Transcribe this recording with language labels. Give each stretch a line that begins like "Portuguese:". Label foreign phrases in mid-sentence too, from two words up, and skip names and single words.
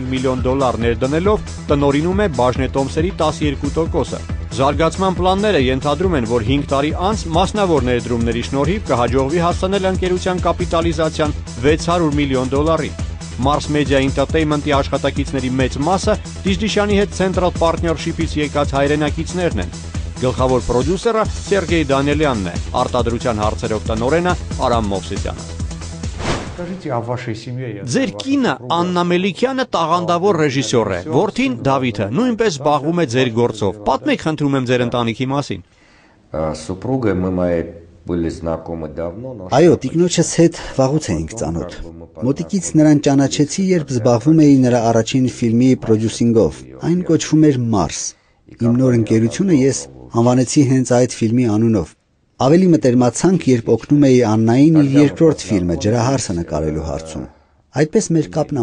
Armenian: միլիոն ներդնելով տնօրինում է բաժնետոմսերի 12%-ը։ Զարգացման պլանները ենթադրում են, որ 5 տարի անց մասնավոր ներդրումների շնորհիվ կհաջողվի հասնել ընկերության կապիտալիզացիան $600 միլիոն։ Mars Media Entertainment-ի աշխատակիցների մեծ մասը Դիժդիշյանի հետ Central Partnership-ից եկած հայրենակիցներն են։ Գլխավոր պրոդյուսերը Սերգեյ Դանիելյանն է, արտադրության հարցերով տնօրենը Արամ Մովսիսյանը։ Ձեր կինը Աննա Մելիքյանը տաղանդավոր ռեժիսոր է, որդին Դավիթը նույնպես զբաղվում է ձեր գործով։ Պատմեք խնդրում եմ ձեր ընտանիքի մասին։
Russian: Супругой мы моей были знакомы давно, но...
Armenian: Այո, տիկնոջս հետ վաղուց էինք ծանոթ։ Մոտիկից նրան ճանաչեցի, երբ զբաղվում էի նրա առաջին ֆիլմի պրոդյուսինգով։ Այն կոչվում էր Մարս։ Իմ նոր ընկերությունը ես անվանեցի հենց այդ ֆիլմի անունով։ Ավելի մտերմացանք, երբ օգնում էի Աննային իր երկրորդ ֆիլմը Ջրահարսը նկարելու հարցում։ Այդպես մեր կապն